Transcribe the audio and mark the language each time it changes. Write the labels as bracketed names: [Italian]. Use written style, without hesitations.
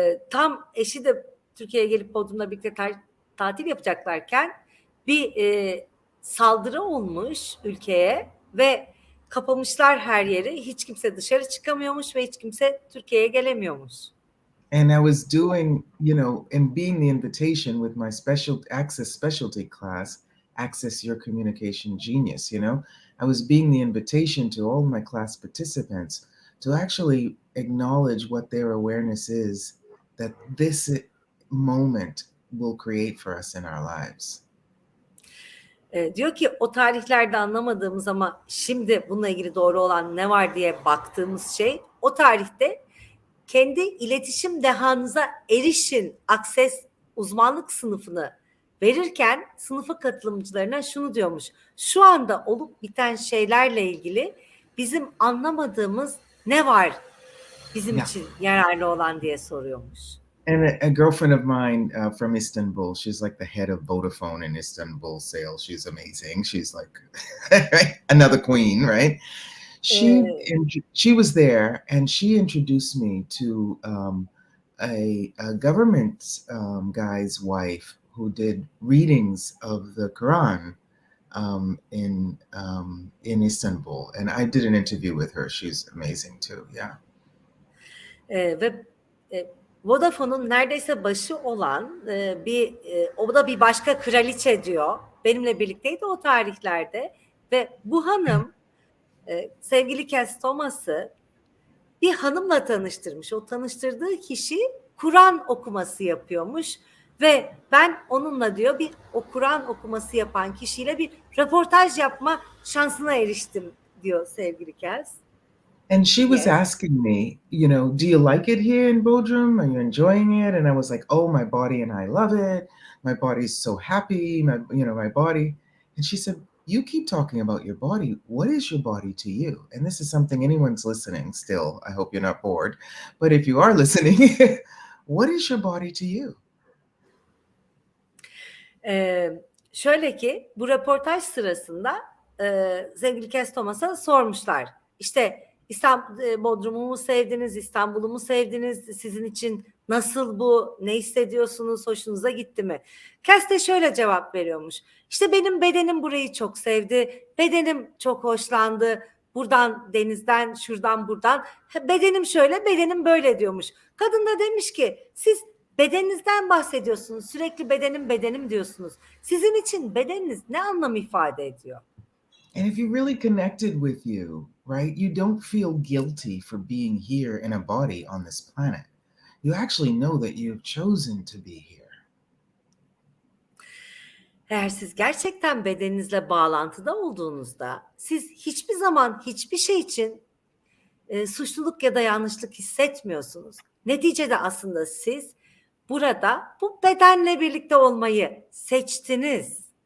[Turkish] Tam eşi de Türkiye'ye gelip Bodrum'la birlikte tatil yapacaklarken bir saldırı olmuş ülkeye ve kapamışlar her yeri. Hiç kimse dışarı çıkamıyormuş ve hiç kimse Türkiye'ye gelemiyormuş. [English] And I was doing, you know, and being the invitation with my specialty class, Access Your Communication Genius, you know, I was being the invitation to all my class participants to actually acknowledge what their awareness is, that this moment will create for us in our lives. [Turkish] Diyor ki o tarihlerde anlamadığımız ama şimdi bununla ilgili doğru olan ne var diye baktığımız şey, o tarihte kendi iletişim dehanıza erişin akses uzmanlık sınıfını verirken sınıfa katılımcılarına şunu diyormuş: şu anda olup biten şeylerle ilgili bizim anlamadığımız ne var bizim [English] Yeah. [Turkish] için yararlı olan diye soruyormuş. [English] And a girlfriend of mine from Istanbul, she's like the head of Vodafone in Istanbul sales. She's amazing. She's like another queen, right? Ee, She was there, and she introduced me to a government guy's wife who did readings of the Quran in Istanbul, and I did an interview with her. She's amazing too. Yeah. [Turkish] Ve Vodafone'un neredeyse başı olan o da bir başka kraliçe diyor. Benimle birlikteydi o tarihlerde ve bu hanım sevgili Cass Thomas'ı bir hanımla tanıştırmış. O tanıştırdığı kişi Kur'an okuması yapıyormuş ve ben onunla diyor o Kur'an okuması yapan kişiyle bir röportaj yapma şansına eriştim diyor sevgili Cass. [English] And she was Yes. asking me, you know, do you like it here in Bodrum? Are you enjoying it? And I was like, oh, my body and I love it. My body's so happy. My body. And she said, you keep talking about your body. What is your body to you? And this is something anyone's listening still. I hope you're not bored. But if you are listening, what is your body to you? [Turkish] Şöyle ki bu röportaj sırasında sevgili Kes Thomas'a sormuşlar. İşte Bodrum'u mu sevdiniz, İstanbul'u mu sevdiniz, sizin için nasıl bu, ne hissediyorsunuz, hoşunuza gitti mi? Kes de şöyle cevap veriyormuş. İşte benim bedenim burayı çok sevdi, bedenim çok hoşlandı, buradan denizden, şuradan buradan, bedenim şöyle, bedenim böyle diyormuş. Kadın da demiş ki siz bedeninizden bahsediyorsunuz. Sürekli bedenim diyorsunuz. Sizin için bedeniniz ne anlam ifade ediyor? [English] And if you really connected with you, right, you don't feel guilty for being here in a body on this planet. You actually know that you've chosen to be here. [Turkish] Eğer siz gerçekten bedeninizle bağlantıda olduğunuzda siz hiçbir zaman hiçbir şey için suçluluk ya da yanlışlık hissetmiyorsunuz. Neticede aslında siz burada bu bedenle birlikte olmayı seçtiniz.